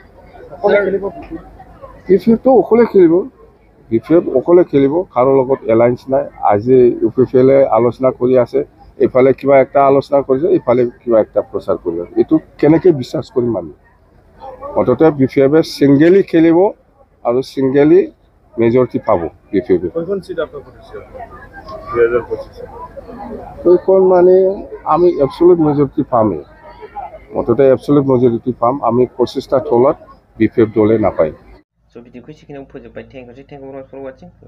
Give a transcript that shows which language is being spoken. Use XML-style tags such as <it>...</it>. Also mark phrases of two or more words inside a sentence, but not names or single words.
<as>BPFটো অকলে খেলিব BPF অকলে খেলিব কাৰো লগত এলায়েন্স নাই আজি UPPLে আলোচনা কৰি আছে এইফালে কিবা একটা আলোচনা কৰিছে এইফালে কিবা একটা প্ৰচাৰ কৰি আছে এইটো কেনেকৈ বিশ্বাস কৰিম আমি অন্ততঃ BPFে ছিংগেলি খেলিব আৰু ছিংগেলি মেজৰিটি পাব BPFে সেইখন মানে আমি এবছলুট মেজৰিটি পামেই অন্ততঃ এবছলুট মেজৰিটি পাম আমি 25টা তলত BPF দলে নাপায়</as> <brx>स' भिडिअखौ एसेखिनियाव फोजोबबाय</brx> <en>thank you for watching</en>